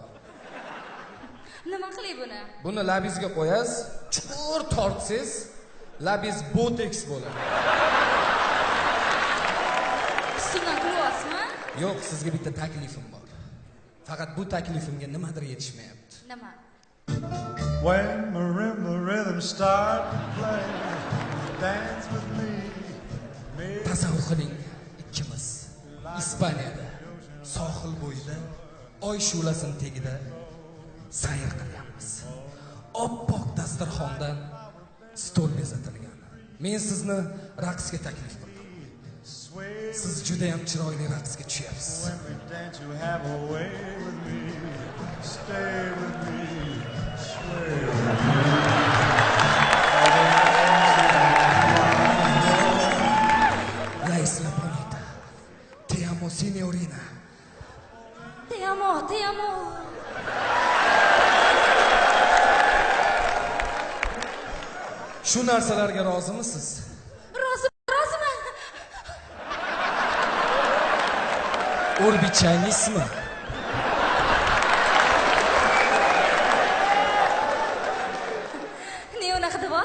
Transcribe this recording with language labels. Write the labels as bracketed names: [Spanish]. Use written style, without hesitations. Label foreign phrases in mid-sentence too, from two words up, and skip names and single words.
[Uzbek] Nima qilay buni? Buni labingizga qo'yasiz, chuqur tortsangiz, labingiz boteks bo'ladi. Ustimdan kulyapsizmi? Yo'q, sizga bitta taklifim bor. Faqat bu taklifimga nimadir yetishmayapti. Nima? [English] When marimba rhythm start to play, dance with me. [Uzbek] Tasavvur qiling, ikkimiz Ispaniyada sohil bo'yida oy shu'lasining tagida sayr qilyapmiz. Oppoq dasturxondan stol bezatilgan. Men sizni raqsga taklif qildim. Siz juda ham chiroyli raqsga tushyapsiz. [English] When we dance, you have a way with me. Stay with me. Sway with me. [Spanish] La isla bonita, signorina. Te amo, te amo. [Uzbek] Shu narsalarga rozimisiz? Roziman. O'rbichangizni? Ne unaqa debos?